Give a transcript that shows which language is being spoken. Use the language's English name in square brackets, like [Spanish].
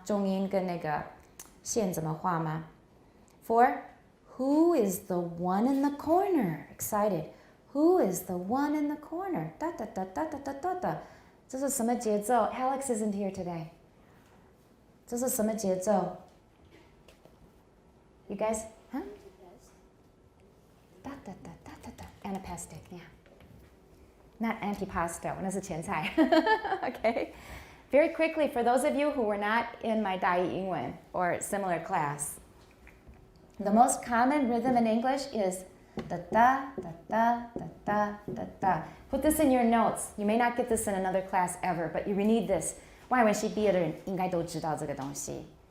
[Chinese] 重音跟那个线怎么画吗？ 4. [English] Who is the one in the corner? Excited. Who is the one in the corner? Da da da da da da da da. [Chinese] 这是什么节奏？ [English] Alex isn't here today. [Chinese] 这是什么节奏？ [English] You guys, huh? Da da da da da da. Anapestic, yeah. Not antipasto, [Chinese] 那是前菜. [English] Okay. Very quickly, for those of you who were not in my 大一英文 or similar class, the most common rhythm in English is da da da da da da da da. Put this in your notes. You may not get this in another class ever, but you need this. [Chinese] 外文系毕业的人应该都知道这个东西.